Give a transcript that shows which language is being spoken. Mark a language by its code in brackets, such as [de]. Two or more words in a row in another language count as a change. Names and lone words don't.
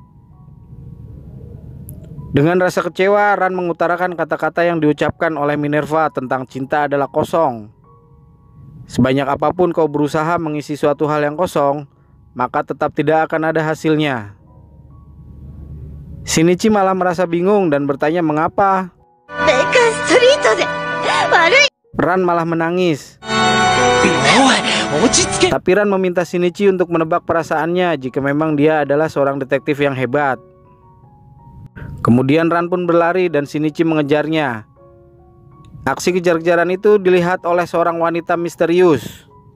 [id] Dengan rasa kecewa, Ran mengutarakan kata-kata yang diucapkan oleh Minerva tentang cinta adalah kosong. Sebanyak apapun kau berusaha mengisi suatu hal yang kosong, maka tetap tidak akan ada hasilnya. Shinichi malah merasa bingung dan bertanya mengapa. [ja] ベーカーストリートで悪い。 [id] Ran malah menangis. [ja] おい、落ち着け。 [id] Tapi Ran meminta Shinichi untuk menebak perasaannya jika memang dia adalah seorang detektif yang hebat. Kemudian Ran pun berlari dan Shinichi mengejarnya. Aksi kejar-kejaran itu dilihat oleh seorang wanita misterius.